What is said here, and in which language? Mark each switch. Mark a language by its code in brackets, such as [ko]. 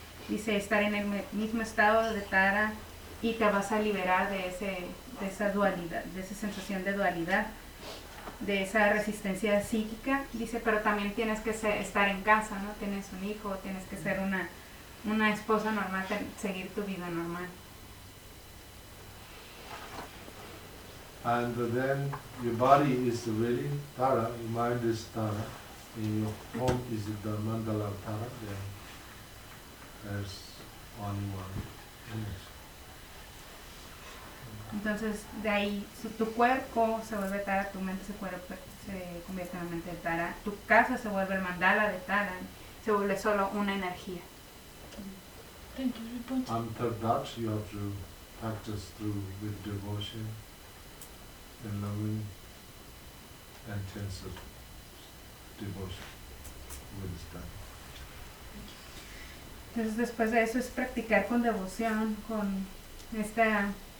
[es] dice, estar en el mismo estado de Tara, y te vas a liberar de ese, de esa dualidad, de esa sensación de dualidad, de esa resistencia psíquica, dice, pero también tienes que estar en casa, ¿no? Tienes un hijo, tienes que ser una esposa normal, seguir tu vida normal. [en] And then your body is really Tara, your mind is Tara, and your home is the mandala of Tara, then there's only one image. [es] Entonces, de ahí, tu cuerpo se vuelve Tara, tu mente se convierte en la mente de Tara, tu casa se vuelve el mandala de Tara, se vuelve solo una energía. [en] After that, you have to practice through with devotion and loving and intensive devotion with study. [es] Entonces, después de eso, es practicar con devoción, con esta...